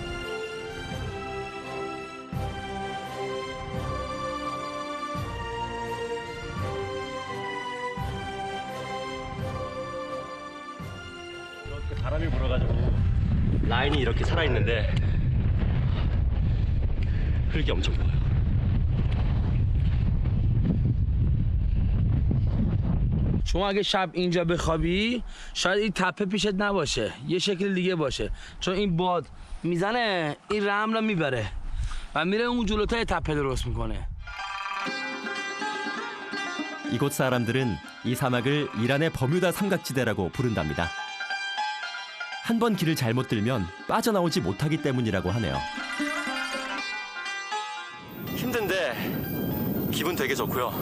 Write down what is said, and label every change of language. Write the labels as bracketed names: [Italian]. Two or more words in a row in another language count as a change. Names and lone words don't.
[Korean] 이렇게 바람이 불어가지고 라인이 이렇게 살아있는데 흙이 엄청 보여요. [Persian] شما اگه شب اینجا بخوابی شاید این تپه پیشت نباشه یه شکل دیگه باشه چون این باد میزنه این رمل رو میبره و میره اون جلوتای تپه درست میکنه [Korean] 이곳 사람들은 이 사막을 이란의 버뮤다 삼각지대라고 부른답니다. 한 번 길을 잘못 들면 빠져나오지 못하기 때문이라고 하네요. 힘든데 기분 되게 좋고요.